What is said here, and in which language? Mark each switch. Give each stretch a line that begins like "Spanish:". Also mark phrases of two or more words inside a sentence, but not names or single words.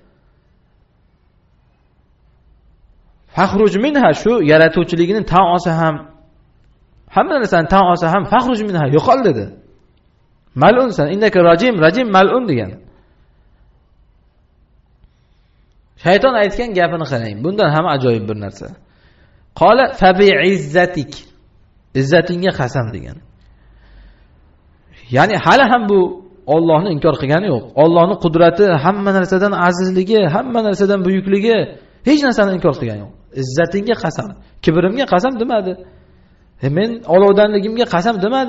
Arabic: فاخرج منها,
Uzbek: shu yaratuvchiligini tan olsa ham, hamma narsani tan olsa ham
Arabic: فاخرج منها,
Uzbek: yo'qol dedi.
Arabic: Mal'unsan, إنك رجيم ملعون degan.
Uzbek: Shayton aytgan gapini qarang. Bundan ham ajoyib bir narsa.
Arabic: قال فبعزتك.
Uzbek: Izzatingga qasam degan. Ya'ni hali ham bu Allohni inkor qilgani yo'q. Allohning qudrati, hamma narsadan azizligi, hamma narsadan buyukligi, hech narsani inkor qilgani yo'q. Izzatingga qasam, kibrimga qasam demadi. Men olovdanligimga qasam demadi.